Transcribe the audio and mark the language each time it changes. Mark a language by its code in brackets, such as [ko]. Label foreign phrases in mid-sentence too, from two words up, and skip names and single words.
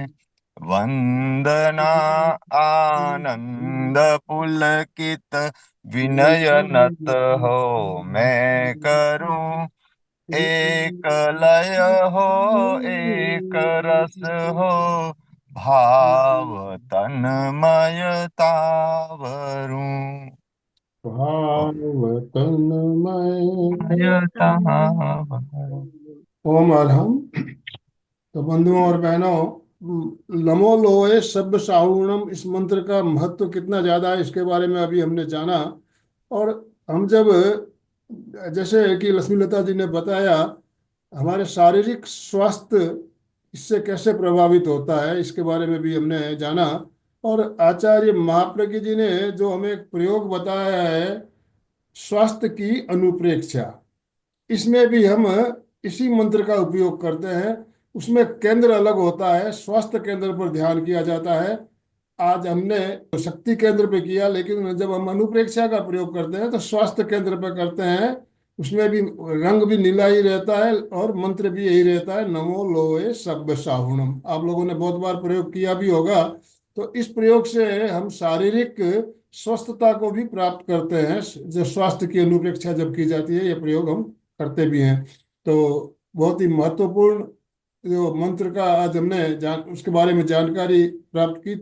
[hi] वंदना आनंद पुलकित विनय नत हो मैं करूं। एक लय हो एक रस हो, भाव तन्मयता वरूं। मयता वरूं। [sa] ओम अरहम। [hi] तो बंधुओं और बहनों, [pra] नमो लोए सब्ब साहुणम [hi] इस मंत्र का महत्व कितना ज्यादा है इसके बारे में अभी हमने जाना। और हम जब, जैसे कि लक्ष्मीलता जी ने बताया, हमारे शारीरिक स्वास्थ्य इससे कैसे प्रभावित होता है इसके बारे में भी हमने जाना। और आचार्य महाप्रज्ञ जी ने जो हमें एक प्रयोग बताया है, स्वास्थ्य की अनुप्रेक्षा, इसमें भी हम इसी मंत्र का उपयोग करते हैं। उसमें केंद्र अलग होता है, स्वास्थ्य केंद्र पर ध्यान किया जाता है। आज हमने शक्ति केंद्र पे किया, लेकिन जब हम अनुप्रेक्षा का प्रयोग करते हैं तो स्वास्थ्य केंद्र पे करते हैं। उसमें भी रंग भी नीला ही रहता है और मंत्र भी यही रहता है, [pra] नमो लोए सब्ब साहुणम। [hi] आप लोगों ने बहुत बार प्रयोग किया भी होगा। तो इस प्रयोग से हम शारीरिक स्वस्थता को भी प्राप्त करते हैं। जो स्वास्थ्य की अनुप्रेक्षा जब की जाती है, यह प्रयोग हम करते भी हैं। तो बहुत ही महत्वपूर्ण जो मंत्र का आज हमने उसके बारे में जानकारी प्राप्त की।